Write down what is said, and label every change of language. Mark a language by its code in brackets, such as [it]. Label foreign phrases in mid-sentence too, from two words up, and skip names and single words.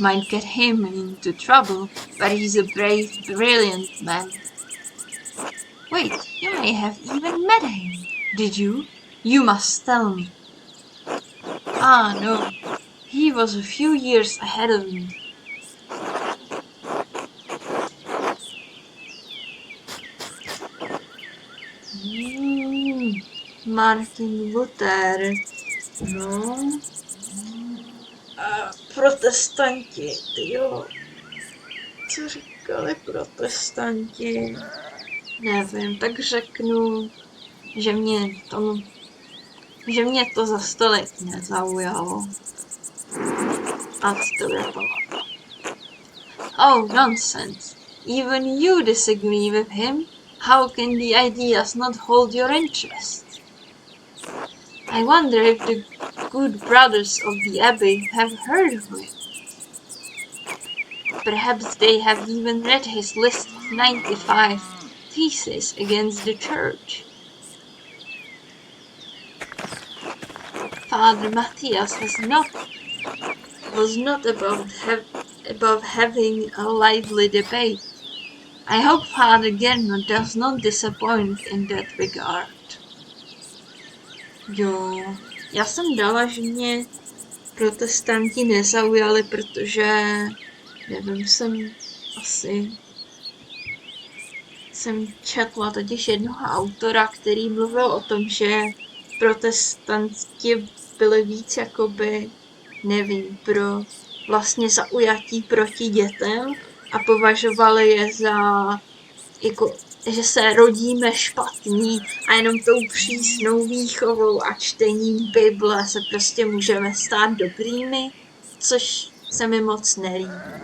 [en] might get him into trouble, but he's a brave, brilliant man. Wait, you may have even met him. Did you? You must tell me. Ah, no. He was a few years ahead of me. Martin Luther. [cs] No. A protestanti, tyjo. Co říkali protestanti? Nevím, tak řeknu, že mě to za stolik nezaujalo. A to vypadá. [en] Oh, nonsense. Even you disagree with him? How can the ideas not hold your interest? I wonder if the good brothers of the Abbey have heard of him. Perhaps they have even read his list of 95 theses against the Church. Father Matthias was not above having a lively debate. I hope Father Gernot does not disappoint in that regard. [cs] Jo, já jsem dala, že mě protestanti nezaujali, protože, nevím, jsem četla totiž jednoho autora, který mluvil o tom, že protestanti byli víc jakoby, nevím, pro vlastně zaujatí proti dětem a považovali je za, jako, že se rodíme špatní a jenom tou přísnou výchovou a čtením Bible se prostě můžeme stát dobrými, což se mi moc nelíbí.